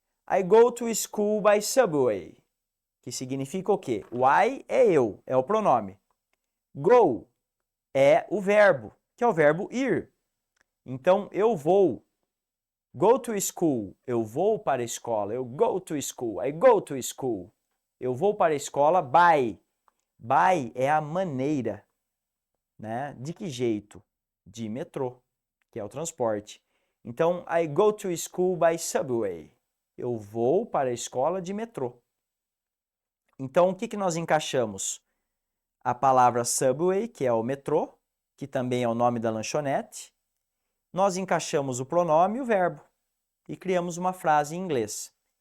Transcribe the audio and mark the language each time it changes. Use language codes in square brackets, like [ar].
[en] I go to school by Subway. [pt] Que significa o quê? O I é eu, é o pronome. Go é o verbo, que é o verbo ir. Então, eu vou. [en] Go to school, [pt] eu vou para a escola. [en] Eu go to school, I go to school. [pt] Eu vou para a escola by. By é a maneira, né? De que jeito? De metrô, que é o transporte. [en] Então, I go to school by subway. [pt] Eu vou para a escola de metrô. Então, o que nós encaixamos? A palavra subway, que é o metrô, que também é o nome da lanchonete. Nós encaixamos o pronome e o verbo e criamos uma frase em inglês.